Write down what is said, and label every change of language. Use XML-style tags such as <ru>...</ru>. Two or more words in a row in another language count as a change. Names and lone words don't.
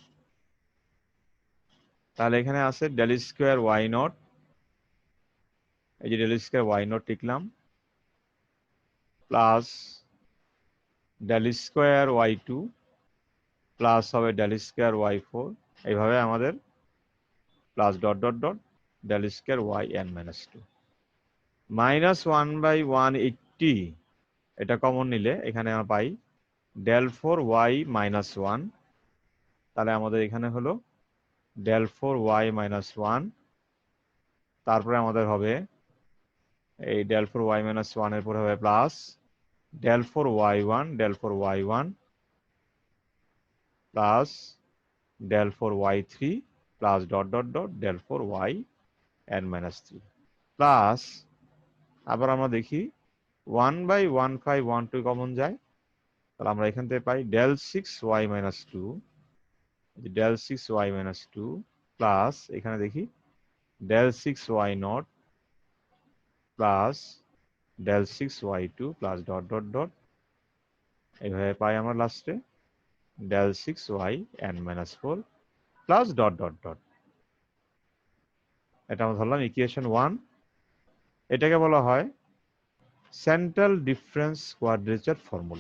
<bn>তাহলে এখানে আছে</bn> <en>del square y naught,</en> <bn>এই যে</bn> <en>del square y naught</en> <bn>লিখলাম,</bn> <en>plus del square y2 plus</en> <bn>হবে</bn> <en>del square y4,</en> <bn>এইভাবে আমাদের</bn> <en>plus dot dot dot del square yn minus 2 minus 1/180,</en> <bn>এটা কমন নিলে এখানে আমরা পাই</bn> <en>del 4y minus 1,</en> <bn>তাহলে আমাদের এখানে হলো</bn> <en>del 4y minus 1,</en> <bn>তারপরে আমাদের হবে এই</bn> <en>del 4y minus 1</en> <bn>এর পরে হবে</bn> <en>plus del 4y1 del 4y1 plus del 4y3 plus dot dot dot del 4yn minus 3 plus</en> <bn>আবার আমরা দেখি 1/1512 কমন যায়, তাহলে আমরা এখান থেকে পাই</bn> <en>del 6y minus 2, del 6y minus 2 plus</en> <bn>এখানে দেখি</bn> <en>del 6y not plus del 6y2 plus dot dot dot,</en> <bn>এইভাবে পাই আমরা লাস্টে</bn> <en>del 6yn minus 4 plus dot dot dot.</en> <bn>এটা আমরা ধরলাম ইকুয়েশন 1। এটাকে বলা হয়</bn> <en>central difference quadrature formula.</en>